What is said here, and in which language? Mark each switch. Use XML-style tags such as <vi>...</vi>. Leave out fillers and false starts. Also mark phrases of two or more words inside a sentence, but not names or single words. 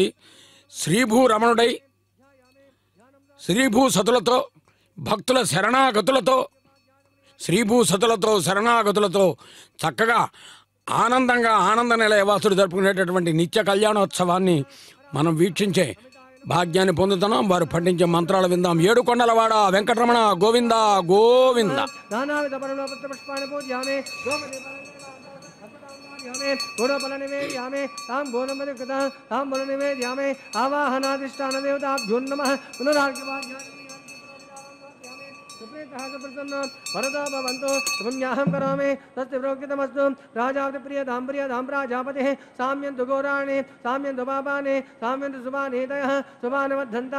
<te>శ్రీభూ రమణుడై శ్రీభూ సతులతో భక్తుల శరణాగతులతో శ్రీభూసతులతో శరణాగతులతో చక్కగా ఆనందంగా ఆనంద నిలయవాసుడు జరుపుకునేటటువంటి నిత్య కళ్యాణోత్సవాన్ని మనం వీక్షించే భాగ్యాన్ని పొందుతున్నాం. వారు పఠించే మంత్రాలు విందాం. ఏడుకొండలవాడ వెంకటరమణ గోవింద గోవింద.</te> <sa>वरदो भवन्तु पुण्याहं करोमि तस्य प्रोक्तमस्तु राजावति प्रियदां प्रियदां प्राजापतिः साम्यन्तु घोराणि साम्यन्तु पापानि साम्यन्तु शुभानीतयः शुभानवद्धन्तां</sa>